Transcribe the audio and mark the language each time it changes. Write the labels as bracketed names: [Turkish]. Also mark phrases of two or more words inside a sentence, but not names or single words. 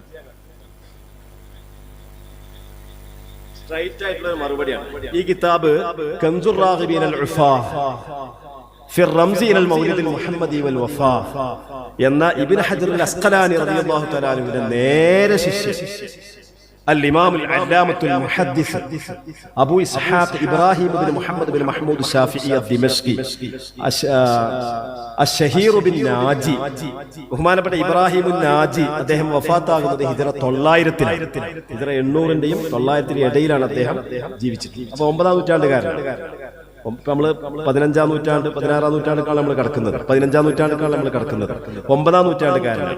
[Malayalam] സ്ട്രൈറ്റ് ആയിട്ടുള്ള മറുപടിയാണ്. ഈ കിതാബ് കൻസുർ റാഗിബീൻ അൽ ഉഫാ ഫി റംസി ഇലൽ മൗലിദിൽ മുഹമ്മദി വൽ വഫാ എന്ന ഇബ്നു ഹജർ അൽ അസ്ഖലാനി [Arabic] رضي الله تعالى عنه [Malayalam] നേരെ ശിഷ്യൻ [Arabic] الإمام العلامة المحدث أبو إسحاق إبراهيم بن محمد بن محمود الشافعي الدمشقي الشهير بالناجي [Malayalam] ബഹുമാനപ്പെട്ട ഇബ്രാഹിം നാജി അദ്ദേഹം വഫാത്താകുന്നത് ഹിജറ 900-ലാണ്. ഹിജറ 800-ന്റെയും 900-ന്റെയും ഇടയിലാണ് അദ്ദേഹം ജീവിച്ചിട്ടുള്ളത്. അപ്പോൾ 9-ാം നൂറ്റാണ്ടുകാരനാണ്. നമ്മള് 15-ാം നൂറ്റാണ്ട് 16-ാം നൂറ്റാണ്ടിലാണ് നമ്മൾ കിടക്കുന്നത്. 15-ാം നൂറ്റാണ്ടിലാണ് നമ്മൾ കിടക്കുന്നത്. 9-ാം നൂറ്റാണ്ടുകാരനാണ്.